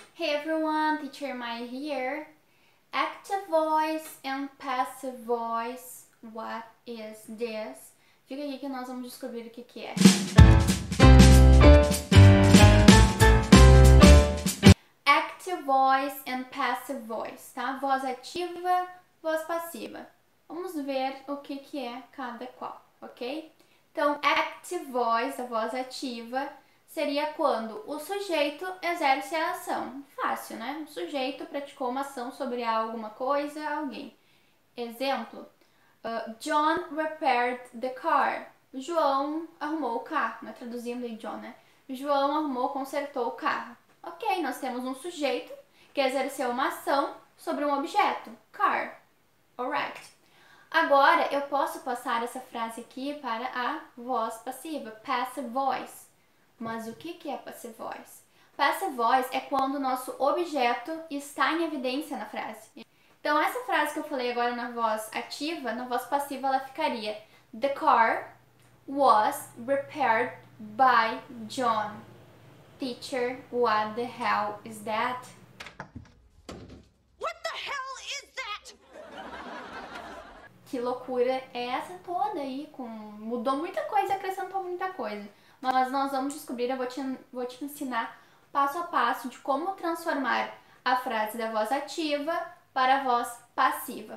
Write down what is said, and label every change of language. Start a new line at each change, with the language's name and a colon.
English: Hey everyone, Teacher Mai here. Active voice and passive voice. What is this?
Portuguese: Fica aqui que nós vamos descobrir o que é.
English: Active voice and passive voice, tá?
Portuguese: Voz ativa, voz passiva. Vamos ver o que é cada qual, ok? Então, active voice, a voz ativa, seria quando o sujeito exerce a ação. Fácil, né? O sujeito praticou uma ação sobre alguma coisa, alguém.
English: Exemplo, John repaired the car.
Portuguese: O João arrumou o carro, né? Traduzindo aí John, né? O João arrumou, consertou o carro. Ok, nós temos um sujeito que exerceu uma ação sobre um objeto, car. Alright. Agora, eu posso passar essa frase aqui para a voz passiva, passive voice. Mas o que é passive voice? Passive voice é quando o nosso objeto está em evidência na frase. Então, essa frase que eu falei agora na voz ativa, na voz passiva ela ficaria:
English: The car was repaired by John. Teacher, what the hell is that? What the hell is that?
Portuguese: Que loucura é essa toda aí? Mudou muita coisa, acrescentou muita coisa. Mas nós vamos descobrir, eu vou te ensinar passo a passo de como transformar a frase da voz ativa para a voz passiva.